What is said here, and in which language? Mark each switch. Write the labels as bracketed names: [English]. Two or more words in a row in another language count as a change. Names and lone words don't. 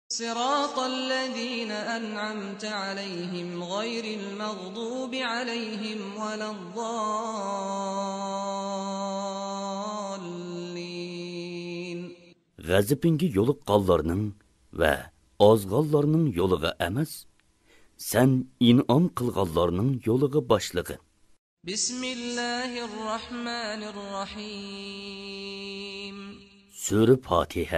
[Arabic] صراط الذين أنعمت عليهم غير المغضوب عليهم ولا الضالين. [Uzbek] G'azabinga yo'liqqanlarning va ozg'onlarning yo'liga emas, sen in'om qilganlarning yo'liga boshlig'i. Bismillahirrahmanirrahim. Sura Fatiha.